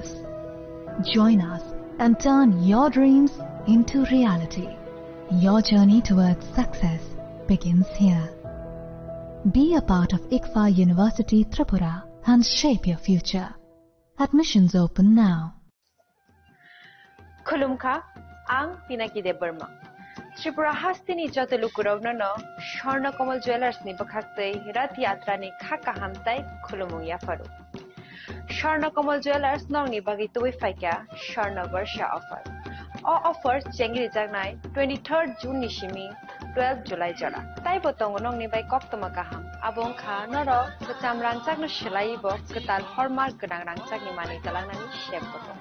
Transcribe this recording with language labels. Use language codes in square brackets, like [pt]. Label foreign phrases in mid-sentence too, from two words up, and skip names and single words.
[en] Join us and turn your dreams into reality. Your journey towards success begins here. Be a part of ICFA University Tripura and shape your future. Admissions open now. [trp] Khulumkha, ang Pinaki de Burma. Tripura hastini jotalu kurovno no Sharna Kamal Jewelers ni bakhaktei rat yatra ni khaka hamtai khulumung ya faru. Sharna Kamal Jewelers nong ni bagi tuwi faika Sharna Varsha offer. [en] All offers [trp] chengri jagnai 23rd June ni shimi 12 July jara. Tai botong nong ni bai kok toma kaham. Abong kha noro kecam rangcak no shelai bo ketal hallmark genang rangcak ni mani talangnani shep botong.